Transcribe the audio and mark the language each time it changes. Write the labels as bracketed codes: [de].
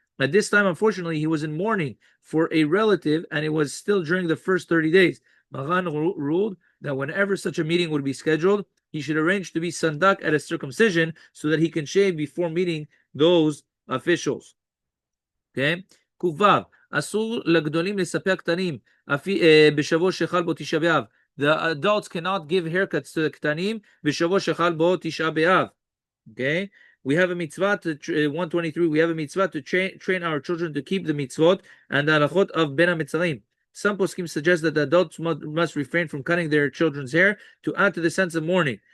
[en] At this time, unfortunately, he was in mourning for a relative, and it was still during the first 30 days. Maran ruled that whenever such a meeting would be scheduled, he should arrange to be sandak at a circumcision so that he can shave before meeting those officials. Okay? [he] Kuvav. אסור לגדולים לספר קטנים בשבוע שחל בו תשעה באב. [en] the adults cannot give haircuts to the [he] ktanim b'shavua shechal bo Tisha Beav. [en] Okay, we have a mitzvah to 123. We have a mitzvah to train our children to keep the mitzvot and the halachot of Ben Hametsarim. Some poskim suggest that the adults must refrain from cutting their children's hair to add to the sense of mourning.